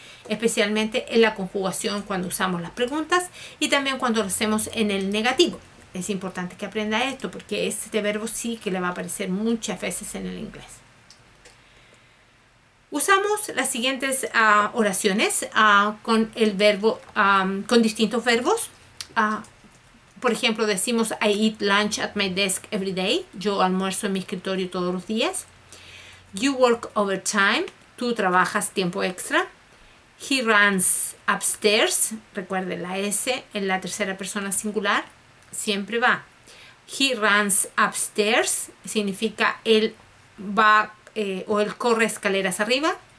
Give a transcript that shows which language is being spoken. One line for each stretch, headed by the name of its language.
Spanish: Especialmente en la conjugación cuando usamos las preguntas y también cuando lo hacemos en el negativo. Es importante que aprenda esto porque este verbo sí que le va a aparecer muchas veces en el inglés. Usamos las siguientes oraciones con el verbo, con distintos verbos. Por ejemplo, decimos
English: I eat lunch at my desk every day.
Spanish: Yo almuerzo en mi escritorio todos los días.
English: You work overtime.
Spanish: Tú trabajas tiempo extra.
English: He runs upstairs.
Spanish: Recuerden la S en la tercera persona singular. Siempre va.
English: He runs upstairs.
Spanish: Significa él va o él corre escaleras arriba.